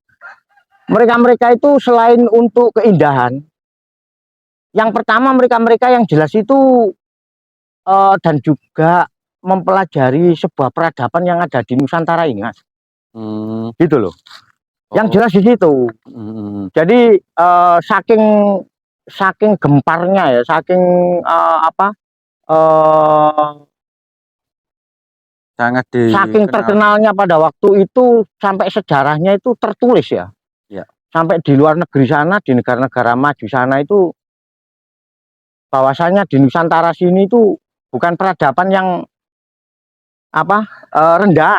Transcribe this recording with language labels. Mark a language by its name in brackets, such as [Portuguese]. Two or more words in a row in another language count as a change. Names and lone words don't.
[Indonesian] Mereka itu selain untuk keindahan, yang pertama mereka yang jelas itu dan juga mempelajari sebuah peradaban yang ada di Nusantara ini, Mas. Gitu loh. Yang jelas di situ. Jadi saking gemparnya ya, saking saking terkenalnya pada waktu itu, sampai sejarahnya itu tertulis ya. Sampai di luar negeri sana, di negara-negara maju sana itu, bahwasanya di Nusantara sini itu bukan peradaban yang rendahan.